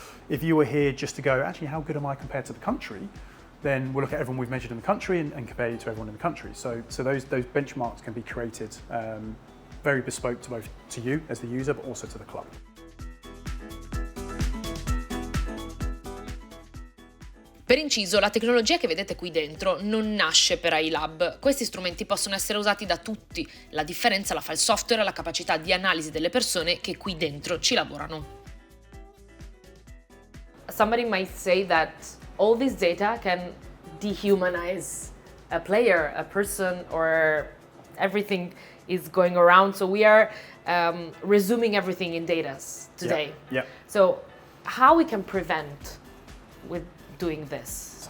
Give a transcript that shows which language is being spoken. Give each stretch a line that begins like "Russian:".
English: If you were here just to go, actually, how good am I compared to the country? Then we'll look at everyone we've measured in the country and compare you to everyone in the country. So those benchmarks can be created very bespoke to you as the user, but also to the club.
Italian: Per inciso, la tecnologia che vedete qui dentro non nasce per AiLabs. Questi strumenti possono essere usati da tutti. La differenza la fa il software e la capacità di analisi delle persone che qui dentro ci lavorano.
English: Somebody might say that all this data can dehumanize a player, a person, or everything is going around. So we are resuming everything in data today. Yeah. So how we can prevent with doing this?